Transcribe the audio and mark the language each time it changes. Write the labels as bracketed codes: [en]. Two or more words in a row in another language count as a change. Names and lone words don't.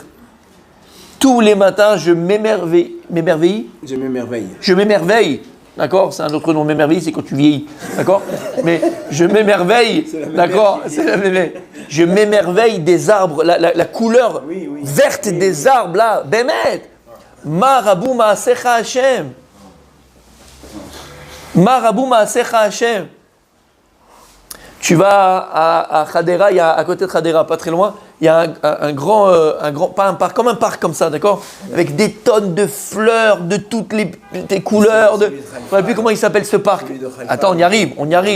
[fr] Tous les matins, je m'émerveille. Je m'émerveille. D'accord. C'est un autre nom. M'émerveille, c'est quand tu vieillis. D'accord. Mais je m'émerveille. D'accord. Je m'émerveille des arbres, la couleur verte des arbres, là. BMF. [he] מה רבו מעשיך השם. מה רבו מעשיך השם. [fr] Tu vas à Khadera, il y a à côté de Khadera, pas très loin, il y a un grand, pas un parc, comme un parc comme ça, d'accord, avec des tonnes de fleurs, de toutes les couleurs. Je ne sais plus comment il s'appelle ce parc. Attends, on y arrive.